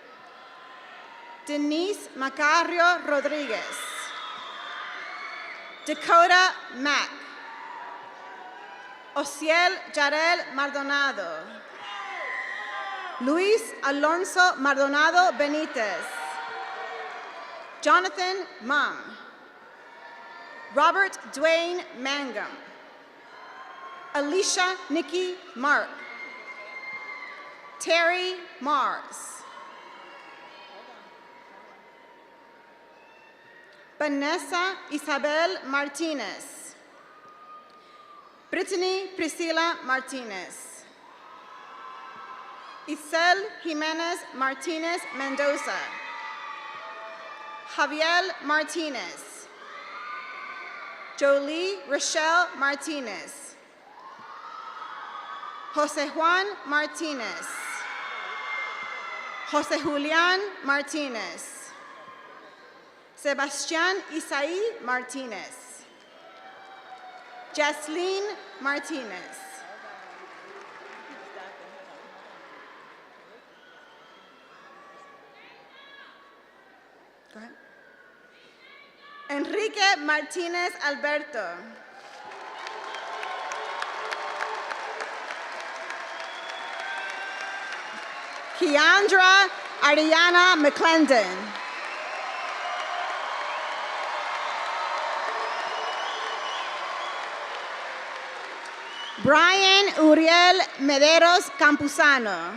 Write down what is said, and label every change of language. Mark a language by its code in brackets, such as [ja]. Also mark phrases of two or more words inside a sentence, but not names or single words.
[en] Denise Macario Rodriguez. Dakota Mack. Ociel Jarel Maldonado. Luis Alonso Maldonado Benitez. Jonathan Mum. Robert Dwayne Mangum. Alicia Nikki Mark. Terry Mars. Vanessa Isabel Martinez. Brittany Priscilla Martinez. Isel Jimenez Martinez Mendoza. Javier Martinez. Jolie Rochelle Martinez. Jose Juan Martinez. Jose Julian Martinez. Sebastian Isaí Martinez. Jasleen Martinez. Go ahead. Enrique Martinez Alberto. Keandra Ariana McClendon. Brian Uriel Mederos Campuzano.